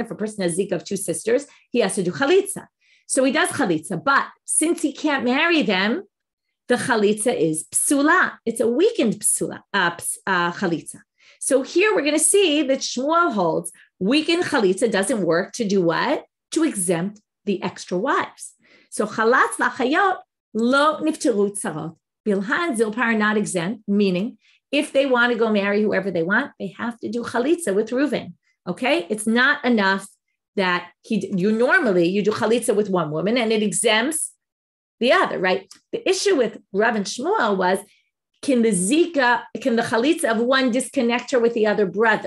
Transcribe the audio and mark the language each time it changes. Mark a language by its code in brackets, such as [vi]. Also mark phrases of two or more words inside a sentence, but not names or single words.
[en] If a person has Zika of two sisters, he has to do chalitza. So he does chalitza, but since he can't marry them, the chalitza is psula. It's a weakened chalitza. So here we're going to see that Shmuel holds weakened chalitza doesn't work to do what? To exempt the extra wives. [he] So חלץ לחיות לא נפטרו צרות. [en] Bilhah and Zilpah are not exempt, meaning if they want to go marry whoever they want, they have to do chalitza with Reuven. Okay, it's not enough that you do chalitza with one woman and it exempts the other, right? The issue with Rav and Shmuel was, can the chalitza of one disconnect her with the other brother?